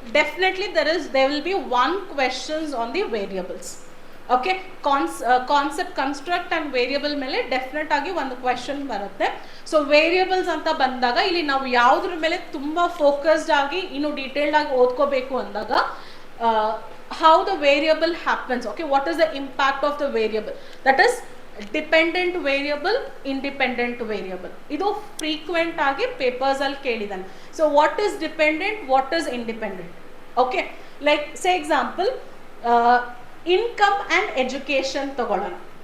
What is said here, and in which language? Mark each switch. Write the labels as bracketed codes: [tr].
[en] Definitely there will be one questions on the variables. [kn] Okay, concept construct and variable ಮೇಲೆ definite ಆಗಿ ಒಂದು question ಬರುತ್ತೆ. So variables ಅಂತ ಬಂದಾಗ ಇಲ್ಲಿ ನಾವು ಯಾವುದ್ರ ಮೇಲೆ ತುಂಬ ಫೋಕಸ್ಡ್ ಆಗಿ ಇನ್ನು ಡೀಟೇಲ್ಡ್ ಆಗಿ ಓದ್ಕೋಬೇಕು ಅಂದಾಗ [en] how the variable happens. Okay, what is the impact of the variable? That is dependent variable, independent variable. [kn] ಇದು ಫ್ರೀಕ್ವೆಂಟ್ ಆಗಿ ಪೇಪರ್ಸ್ ಅಲ್ಲಿ ಕೇಳಿದಾನೆ. [en] So what is dependent, what is independent? [kn] Okay, like say example income and education ತಗೊಳ್ಳೋಣ.